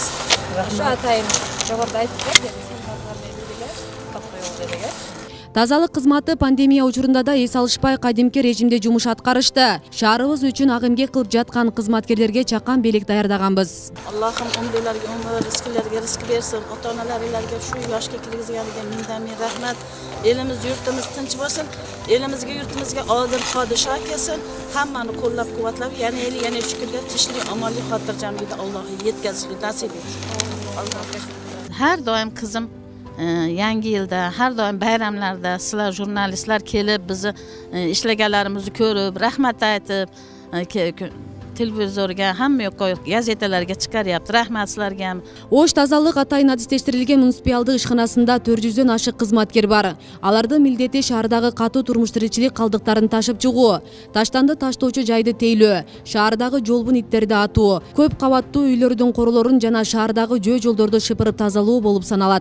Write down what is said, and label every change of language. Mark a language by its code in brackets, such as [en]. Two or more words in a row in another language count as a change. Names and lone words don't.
[ky] Ошо атайын жогоруда айтып Тазалык кызматы пандемия учурунда да эс алышпай кадимки режимде жумуш аткарышты. Шаарыбыз үчүн ак эмгек кылып жаткан кызматкерлерге чакан белек даярдаганбыз. [uz] Аллахым умдуларга умр, ризкилерге ризк берсин. Ota-onalarga shu yoshga kirgizganiga ming rahmat. Elimiz, yurtimiz tinch bo'lsin. Elimizga, yurtimizga odil podsho kelsin. Hammani qo'llab-quvvatlab, yana shukurga tinchlik, omonlik, xotirjamlikda Alloh yetkazishni nasib etsin. Har doim qizim yangi yilda, har doim bayramlarda sizlar jurnalistlar kelib, bizni ishlaganlarimizni ko'rib, rahmat aytib, televizorga, hamma yoqqa gazetalarga chiqaryapti. Rahmat sizlarga ham. [ky] Ош тазалык атайын адистештирилген муниципалдык ишканасында 400дөн ашык кызматкер бар. Алардын милдети шаардагы катуу турмуш тиричилик калдыктарын ташып чыгуу, таштанды таштоочу жайды тейлөө, шаардагы жолбун иттерди атуу, көп кабаттуу үйлөрдүн королорун жана шаардагы жөө жолдорду шыпырып тазалоо болуп саналат.